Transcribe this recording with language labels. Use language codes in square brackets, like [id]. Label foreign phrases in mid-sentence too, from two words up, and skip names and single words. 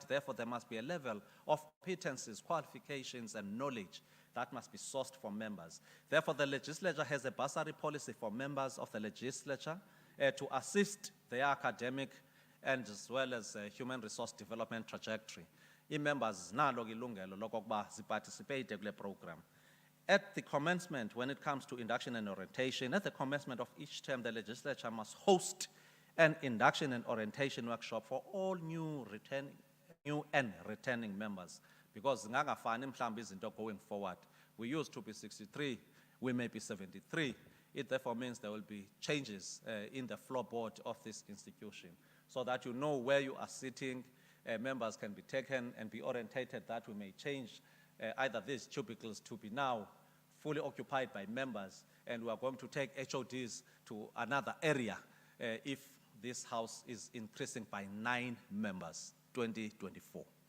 [en] Therefore, there must be a level of competencies, qualifications, and knowledge that must be sourced for members. Therefore, the legislature has a bursary policy for members of the legislature to assist their academic and as well as human resource development trajectory. [xh] I-members nalo ke ilungelo lokokuba ziparticipate kule program. [en] At the commencement, when it comes to induction and orientation, at the commencement of each term, the legislature must host an induction and orientation workshop for all new and returning members. Because [xh] zingangafani mhlawumbe izinto [en] going forward. We used to be 63, we may be 73. It therefore means there will be changes in the floorboard of this institution, so that you know where you are sitting. Members can be taken and be orientated that we may change either these cubicles to be now fully occupied by members, and we are going to take HODs to another area if this house is increasing by 9 members, 2024.